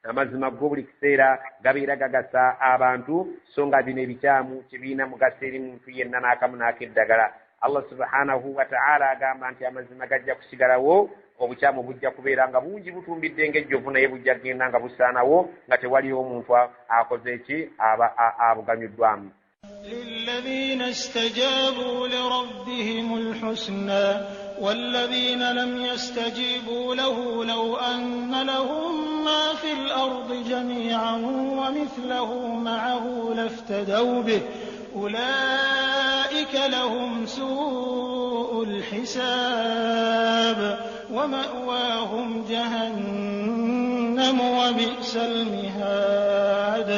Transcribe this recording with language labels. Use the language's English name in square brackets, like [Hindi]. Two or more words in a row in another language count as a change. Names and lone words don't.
[Ganda] amazima go buli kiseera gabeera gagasa abantu so nga bino ebikyamu kibiina mugaso eri muntu yenna n'akamu n'akeddagala. [Arabic] الله سبحانه وتعالى [Ganda] agamba nti amazima gajja kusigalawo, obukyamu bujja kubeera nga bungi butumbidde ng'ejjovu naye bujja kugenda nga busaanawo nga tewaliwo omuntu akoze eki abuganyuddwamu. [Arabic] للذين استجابوا لربهم الحسنى والذين لم يستجيبوا له لو أن لهم ما في الأرض جميعا ومثله معه لافتدوا به أولئك لهم سوء الحساب ومأواهم جهنم وبئس المهاد.